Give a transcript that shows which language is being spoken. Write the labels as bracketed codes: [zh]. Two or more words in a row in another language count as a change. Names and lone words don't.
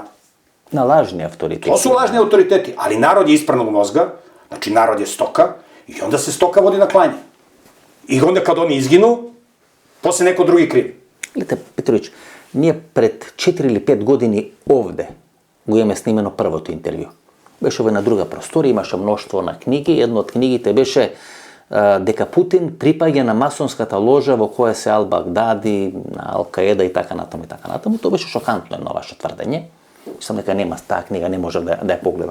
[sr] Na lažni autoriteti. To su lažni autoriteti, ali narod je ispranog mozga, znači narod je stoka, i onda se stoka vodi na klanje. I onda kad oni izginu, posle neko drugi kriv. [mk] Гледајте, Petrović, није пред 4 или 5 години овде, го имаме снимено првото интервју. Беше во една друга просторија, имаше мноштво на книги, едно од книгите беше дека Путин припаѓа на масонската ложа во која се Ал-Багдади, на Ал-Каеда и така натаму и така натаму. Тоа беше шокантно едно ваше тврдење. Сам дека нема таа книга, не можев да ја погледам.